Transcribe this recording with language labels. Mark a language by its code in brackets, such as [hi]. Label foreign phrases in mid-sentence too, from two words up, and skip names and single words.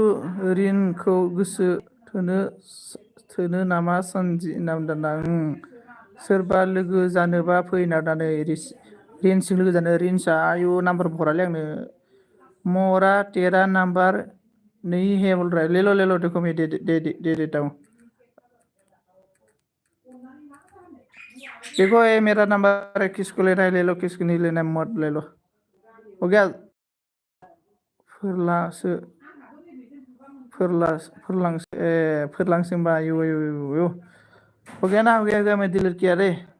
[brx] रिनखौ गोसो थोनो नामा सनजि नामदाना सोरबा लोगो जानोबा फैना दानै रिन्सजों लोगो जानो रिन्सआ आयु नाम्बार हरालै आंनो मरा [hi] तेरा नंबर नहीं है बोल रहा है। ले लो देखो मैं दे देता हूँ। देखो ये मेरा नंबर है, किसको लेना है ले लो, किसको नहीं लेना है मत ले लो। हो गया फोरलांसोबा यो हो गया ना, हो गया मैं डिलीट किया रे